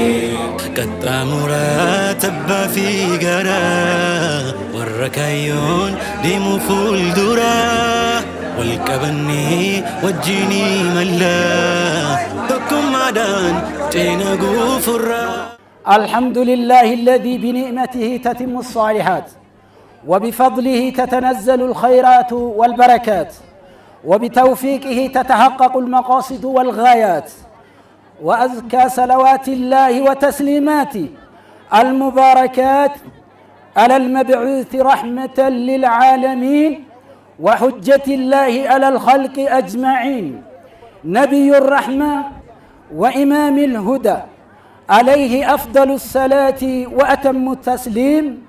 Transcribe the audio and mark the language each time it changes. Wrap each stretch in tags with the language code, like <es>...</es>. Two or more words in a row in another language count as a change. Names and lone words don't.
<om>qaxxaamuraa tabbaa fi garaa warra kaayyoon deemu fuulduraa wal qabannee wajjinii mallaa tokkummaadhaan ceena guufurraa.</om> <ar>الحمد لله الذي بنعمته تتم الصالحات وبفضله تتنزل الخيرات والبركات وبتوفيقه تتحقق المقاصد والغايات وأزكى صلوات الله وتسليماته المباركات على المبعوث رحمة للعالمين وحجة الله على الخلق أجمعين نبي الرحمة وإمام الهدى عليه أفضل الصلاة وأتم التسليم</ar>